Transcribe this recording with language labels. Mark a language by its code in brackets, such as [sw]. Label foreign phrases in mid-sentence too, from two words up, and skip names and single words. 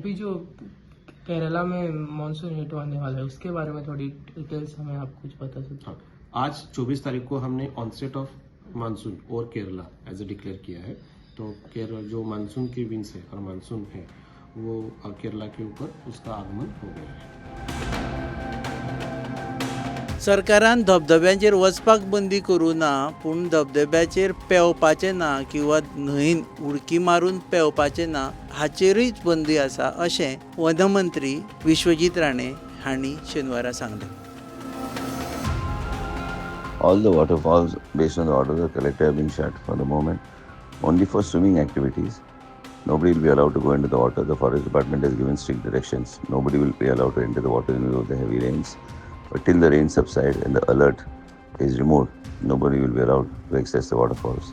[hi] अभी जो केरला में मानसून हिट होने वाला है उसके बारे में थोड़ी डिटेल्स हमें आप कुछ बता सकते? हाँ, आज 24 तारीख को हमने [en] onset of monsoon [hi] और केरला [en] as a [hi] डिक्लेयर किया है. तो केरला जो मानसून की विंड्स है और मानसून है वो केरला के ऊपर उसका आगमन हो गया है. [kok] सरकारान धबधब्यांचेर वचपाक बंदी करूं ना पूण धबधब्याचेर पेंवपाचें ना किंवा न्हंयेन उडकी मारून पेंवपाचें ना हाचेरूच बंदी आसा अशें वन मंत्री विश्वजीत राणे हांणी शेनवारा सांगलें. [en] All the waterfalls based on the order of the collector have been shut for the moment. Only for swimming activities. Nobody will be allowed to go into the water. The forest department has given strict directions. Nobody will be allowed to enter the water in view of the heavy rains. But till the rain subsides and the alert is removed, nobody will be allowed to access the waterfalls.